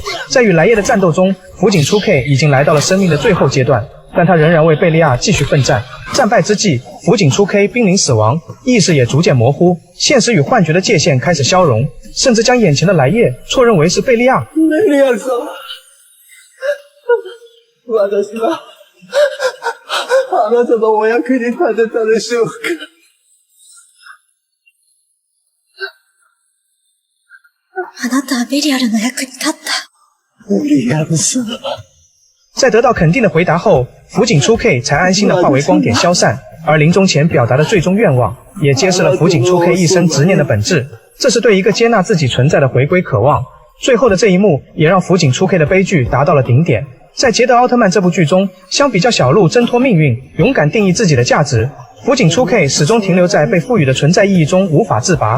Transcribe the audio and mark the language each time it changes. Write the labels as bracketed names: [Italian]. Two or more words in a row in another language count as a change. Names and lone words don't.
[Chinese] 在与莱叶的战斗中，福井出 K 已经来到了生命的最后阶段，但他仍然为贝利亚继续奋战。战败之际，福井出 K 濒临死亡，意识也逐渐模糊，现实与幻觉的界限开始消融，甚至将眼前的莱叶错认为是贝利亚。 [Japanese] 贝利亚様、私はあなたのお役に立てたでしょうか。あなたはベリアルの役に立った。ベリアル様。 [Chinese] 在得到肯定的回答后，福井出 K 才安心地化为光点消散。而临终前表达的最终愿望，也揭示了福井初 K 一生执念的本质，这是对一个接纳自己存在的回归渴望。最后的这一幕也让福井初 K 的悲剧达到了顶点。在捷德奥特曼这部剧中，相比较小鹿挣脱命运，勇敢定义自己的价值，福井初 K 始终停留在被赋予的存在意义中无法自拔。